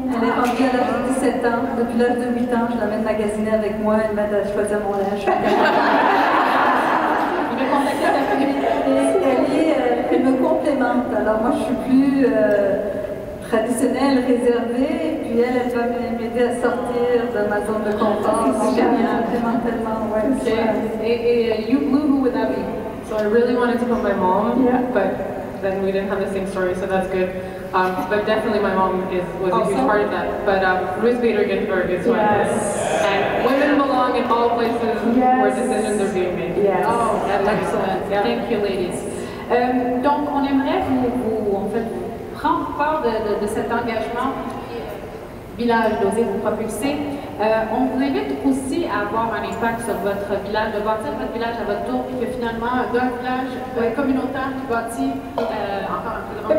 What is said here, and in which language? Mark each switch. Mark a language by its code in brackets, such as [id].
[fr] Elle est rendue à l'âge de 17 ans. Depuis l'âge de 8 ans, je l'amène magasiner avec moi, elle m'aide à choisir mon linge. Je vais contacter ta fille. Elle me complémente. Alors moi, je suis plus traditionnelle, réservée, et puis elle va m'aider à sortir de ma zone de confort. C'est génial. Tellement, ouais. Okay. [en] You blew, who would that be? So I really wanted to put my mom, but then we didn't have the same story, so that's good. But definitely my mom was a huge part of that. But Ruth Bader Ginsburg is one. And women belong in all places where decisions are being made. Yes. Oh, that's excellent. Yeah. Thank you, ladies. [fr] Donc, on aimerait en fait, prendre part de cet engagement Village d'oser vous propulser. On vous invite aussi à avoir un impact sur votre village, de bâtir votre village à votre tour, puis que finalement, d'un village communautaire qui bâtit encore un plus grand